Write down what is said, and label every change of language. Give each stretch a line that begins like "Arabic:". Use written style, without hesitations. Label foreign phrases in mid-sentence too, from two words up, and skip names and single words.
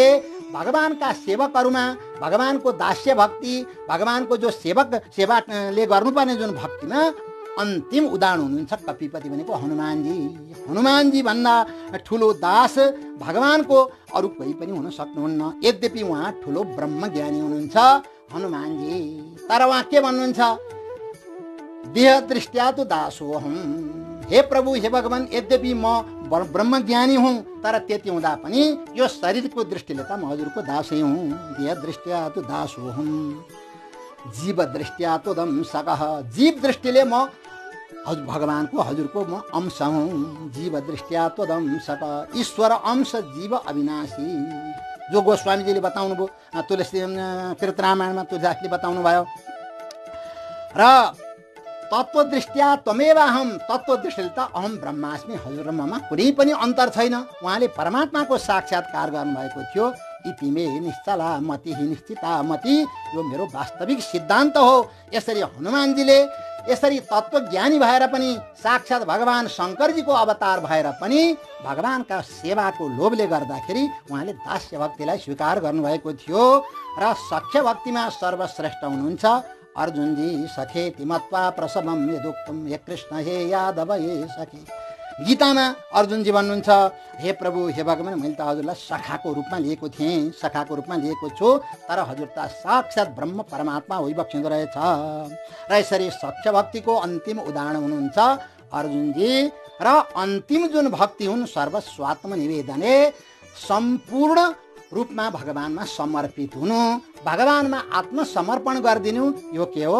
Nepali: भगवानका सेवकहरूमा भगवानको दास्य भक्ति, भगवानको जो सेवाले गर्नुपर्ने जुन भक्तिमा अन्तिम उदाहरण हुनुहुन्छ कपिपति भनेको हनुमानजी। हनुमानजी भन्दा ठुलो दास भगवानको अरू कोही पनि हुन सक्नुहुन्न। यद्यपि उहाँ ठुलो ब्रह्मज्ञानी हुनुहुन्छ हनुमानजी। तर उहाँ के भन्नुहुन्छ?
Sanskrit: देह दृष्ट्या तो दासोहम।
Nepali: हे प्रभु, हे भगवान, यद्यपि म ब्रह्मज्ञानी हुँ तर त्यति हुँदा पनि यो शरीरको दृष्टिले त म हजुरको दासै हुँ।
Sanskrit: देह दृष्ट्या तो दासोहम, जीव दृष्ट्या तो दंशकः।
Nepali: जीव दृष्टिले म भगवानको हजुरको म अंश हुँ।
Sanskrit: जीव दृष्ट्या तो दंशक।
Hindi: ईश्वर अंश जीव अविनाशी
Nepali: जो गोस्वामीजीले बताउनु भयो, तुलसी कृत रामायणमा तुलसीदासले बताउनु भयो।
Sanskrit: र तत्त्वदृष्ट्या त्वमेव अहम।
Nepali: तत्त्वदृष्टिले त
Sanskrit: अहम ब्रह्मास्मि,
Nepali: हजुर र ममा कुनै पनि अन्तर छैन। उहाँले परमात्माको साक्षात्कार गर्नुभएको थियो।
Sanskrit: इति मे निश्चला मति निश्चिता मति।
Nepali: यो मेरो वास्तविक सिद्धान्त हो। यसरी हनुमानजीले यसरी तत्त्वज्ञानी भएर पनि साक्षात् भगवान शङ्करजीको अवतार भएर पनि भगवानका सेवाको लोभले गर्दाखेरि उहाँले दास्य भक्तिलाई स्वीकार गर्नुभएको थियो। र सख्य भक्तिमा सर्वश्रेष्ठ हुनुहुन्छ अर्जुनजी।
Sanskrit: सखेति मत्वा प्रसवम यदुक्तम हे कृष्ण हे यादव हे सखे।
Nepali: गीतामा अर्जुनजी भन्नुहुन्छ, हे प्रभु, हे भगवान, मैले त हजुरलाई सखाको रूपमा लिएको थिएँ, सखाको रूपमा लिएको छु, तर हजुर त साक्षात् ब्रह्म परमात्मा होइबक्सिँदो रहेछ। र यसरी सख्य भक्तिको अन्तिम उदाहरण हुनुहुन्छ अर्जुनजी। र अन्तिम जुन भक्ति हुन्
Sanskrit: सर्वस्वात्म निवेदने,
Nepali: सम्पूर्ण रूपमा भगवानमा समर्पित हुनु, भगवानमा आत्मसमर्पण गरिदिनु, यो के हो?